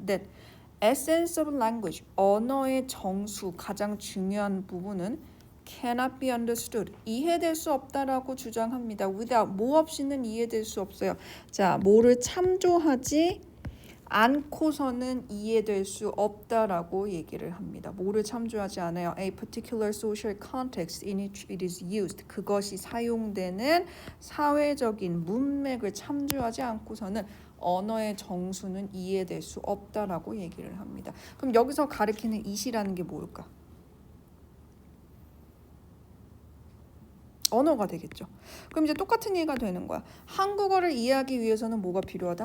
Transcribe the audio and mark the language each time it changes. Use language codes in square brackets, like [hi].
[en] That essence of language. [ko] 언어의 정수 가장 중요한 부분은 [en] cannot be understood. [ko] 이해될 수 없다라고 주장합니다. [en] without [ko] 뭐 없이는 이해될 수 없어요. 자, 뭐를 참조하지 않고서는 이해될 수 없다라고 얘기를 합니다. 뭐를 참조하지 않아요? [en] A particular social context in which it is used. [ko] 그것이 사용되는 사회적인 문맥을 참조하지 않고서는 언어의 정수는 이해될 수 없다라고 얘기를 합니다. 그럼 여기서 가리키는 it이라는 게 뭘까? 언어가 되겠죠. 그럼 이제 똑같은 얘기가 되는 거야. 한국어를 이해하기 위해서는 뭐가 필요하다?